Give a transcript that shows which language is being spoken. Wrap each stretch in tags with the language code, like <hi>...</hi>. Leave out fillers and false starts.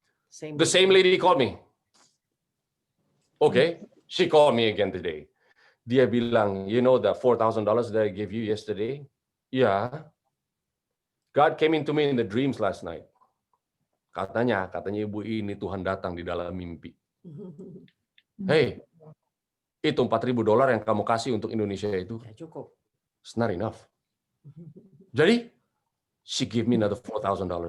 <en>The same lady called me. Okay, she called me again today.</en> <id>Dia bilang,</id> <en>you know the $4,000 that I gave you yesterday? Yeah. God came into me in the dreams last night.</en> <id>Katanya ibu ini Tuhan datang di dalam mimpi. Hey, itu $4,000 yang kamu kasih untuk Indonesia itu, Ya, cukup.</id> <en>it's not enough. Jadi, she give me another $4,000.</en>